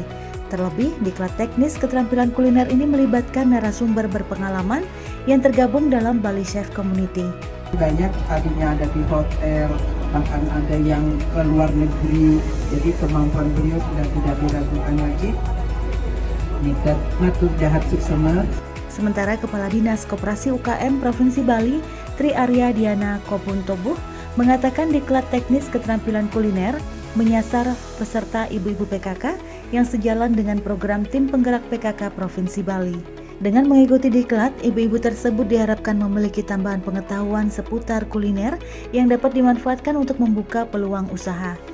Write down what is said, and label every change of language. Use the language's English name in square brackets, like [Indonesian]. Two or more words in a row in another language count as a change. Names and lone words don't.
[Indonesian] Terlebih, Diklat Teknis Keterampilan Kuliner ini melibatkan narasumber berpengalaman yang tergabung dalam Bali Chef Community. Banyak tadinya ada di hotel, bahkan ada yang ke luar negeri, jadi kemampuan beliau sudah tidak diragukan lagi. [Balinese] Kita matur jahat suksema. [Indonesian] Sementara Kepala Dinas Koperasi UKM Provinsi Bali, Tri Arya Diana Kobuntobuh, mengatakan Diklat Teknis Keterampilan Kuliner menyasar peserta ibu-ibu PKK yang sejalan dengan program tim penggerak PKK Provinsi Bali. Dengan mengikuti diklat, ibu-ibu tersebut diharapkan memiliki tambahan pengetahuan seputar kuliner yang dapat dimanfaatkan untuk membuka peluang usaha.